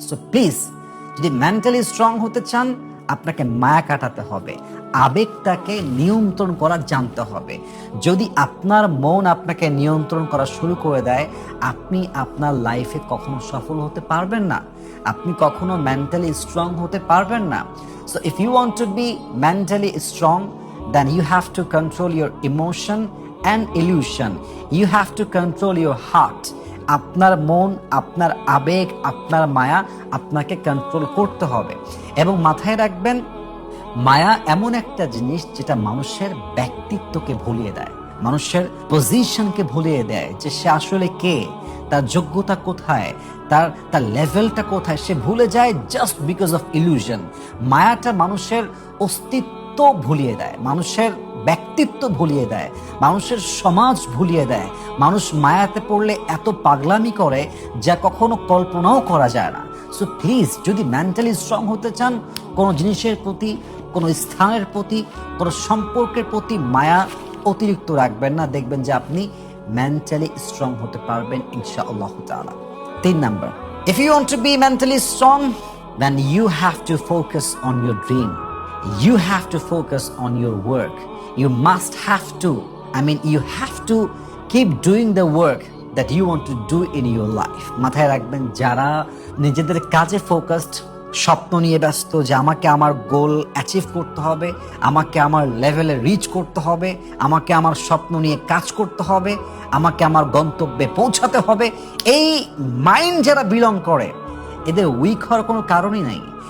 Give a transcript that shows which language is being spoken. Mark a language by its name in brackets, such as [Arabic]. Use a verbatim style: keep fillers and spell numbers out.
[Bangla] So please, যদি mentally strong হতে চান আপনাকে মায়া কাটাতে হবে, আবেগটাকে নিয়ন্ত্রণ করা জানতে হবে। যদি আপনার মন আপনাকে নিয়ন্ত্রণ করা শুরু করে দেয় আপনি আপনার লাইফে কখনো সফল হতে পারবেন না, আপনি কখনো মেন্টালি স্ট্রং হতে পারবেন না। [English] So if you want to be mentally strong then you have to control your emotion and illusion. You have to control your heart. [Bangla] আপনার মন, আপনার আবেগ, আপনার মায়া আপনাকে কন্ট্রোল করতে হবে। এবং মাথায় রাখবেন মায়া এমন একটা জিনিস যেটা মানুষের ব্যক্তিত্বকে ভুলিয়ে দেয়, মানুষের পজিশনকে ভুলিয়ে দেয়, যে সে আসলে কে, তার যোগ্যতা কোথায়, তার তার লেভেলটা কোথায়, সে ভুলে যায় [English] Just because of illusion. [Bangla] মায়াটা মানুষের অস্তিত্ব ভুলিয়ে দেয়, মানুষের ব্যক্তিত্ব ভুলিয়ে দেয়, মানুষের সমাজ ভুলিয়ে দেয়। মানুষ মায়াতে পড়লে এত পাগলামি করে যা কখনো কল্পনাও করা যায় না। সো প্লিজ, যদি মেন্টালি স্ট্রং হতে চান, কোনো জিনিসের প্রতি, কোনো স্থানের প্রতি, কোনো সম্পর্কের প্রতি মায়া অতিরিক্ত রাখবেন না, দেখবেন যে আপনি [English] mentally strong [Bangla] হতে পারবেন ইনশাআল্লাহ তাআলা। তিন number, [English] if you want to be mentally strong, then you have to focus on your dream, you have to focus on your work, you must have to, I mean you have to keep doing the work that you want to do in your life. [Bangla] মাথায় রাখবেন, যারা নিজেদের কাজে focused, স্বপ্ন নিয়ে ব্যস্ত, যে আমাকে আমার গোল অ্যাচিভ করতে হবে, আমাকে আমার লেভেলে রিচ করতে হবে, আমাকে আমার স্বপ্ন নিয়ে কাজ করতে হবে, আমাকে আমার গন্তব্যে পৌঁছাতে হবে, এই মাইন্ড যারা বিলং করে, এদের উইক হওয়ার কোনো কারণই নাই।